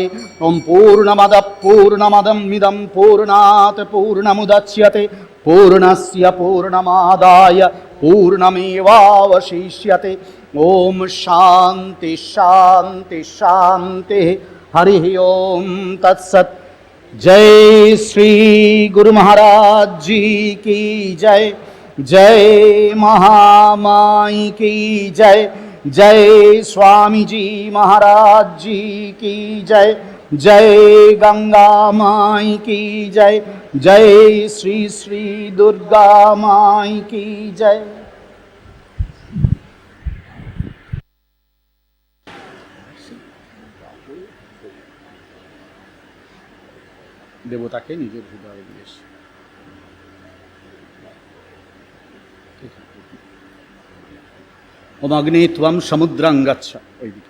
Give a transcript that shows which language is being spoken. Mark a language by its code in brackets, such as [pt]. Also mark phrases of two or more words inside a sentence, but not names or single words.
[sa] ओं पूर्णमदः पूर्णमदमिदं पूर्णात् पूर्णमुदच्यते पूर्णस्य पूर्णमादाय पूर्णमेवावशिष्यते। ओम शांति शांति शांति। हरि ओम तत्सत्। [hi] जय श्री गुरु महाराज जी की जय। जय महामाई की जय। जय स्वामी जी महाराज जी की जय। जय गंगा माई की जय। जय श्री श्री दुर्गा माई की जय। [bn] দেবতাকে নিজের হৃদয়ে দিয়েছে। [sa] ओम अग्नि त्वम समुद्रं गच्छ।